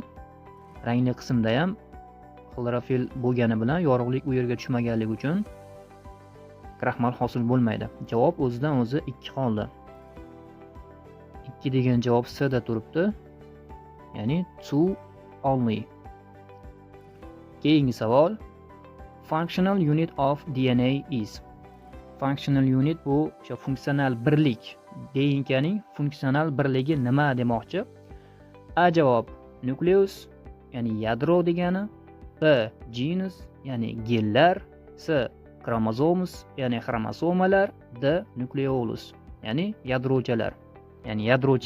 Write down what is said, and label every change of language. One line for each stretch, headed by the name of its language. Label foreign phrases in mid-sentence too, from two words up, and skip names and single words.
Uzbek: Rangli qismda ham xlorofil bo'lgani bilan yorug'lik u yerga tushmaganligi uchun kraxmal hosil bo'lmaydi. Javob o'zidan o'zi 2 qoldi. 2 degan javob C da turibdi. Ya'ni 2 only. Keyingi savol.
English: Functional unit of DNA is. Functional unit
Uzbek: bu o'sha funksional birlik. DNKning funksional birligi nima demoqchi? A javob nucleus, ya'ni yadro degani. B genus, ya'ni genlar. C chromosomes, ya'ni xromosomalar. D nucleolus, ya'ni yadrochalar, ya'ni yadrocha.